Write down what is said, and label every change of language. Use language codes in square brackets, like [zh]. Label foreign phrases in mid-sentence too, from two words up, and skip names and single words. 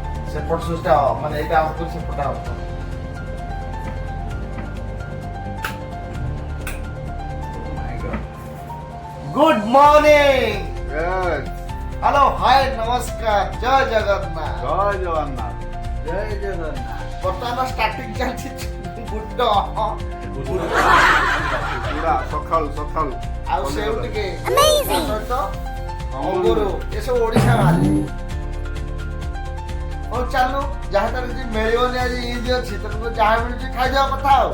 [or] ସେପଟ ସୁଇଚଟା ମାନେ ଏଇଟା ଅଫ୍ କରି ସେପଟଟା ଅଫ୍ କର। [en] Good morning. Hello, hi, [or] ନମସ୍କାର, ଜୟ ଜଗନ୍ନାଥ। জয় জগন্নাথ। ଜୟ ଜଗନ୍ନାଥ। ବର୍ତ୍ତମାନ ଷ୍ଟାର୍ଟିଂ ଚାଲିଛି ଗୁଡ ପୁରା ସକାଳୁ ସକାଳୁ ଆଉ ସେଉ ଟିକେ ତା ସହିତ ଅଙ୍ଗୁର ଏସବୁ ଓଡ଼ିଶା ବାହାରେ। ହଉ ଚାଲୁ, ଯାହା ତାର କିଛି ମିଳିବନି ଆଜି ଇଜି ଅଛି, ତେଣୁ ଯାହା ମିଳୁଛି ଖାଇଦେବା କଥା ଆଉ।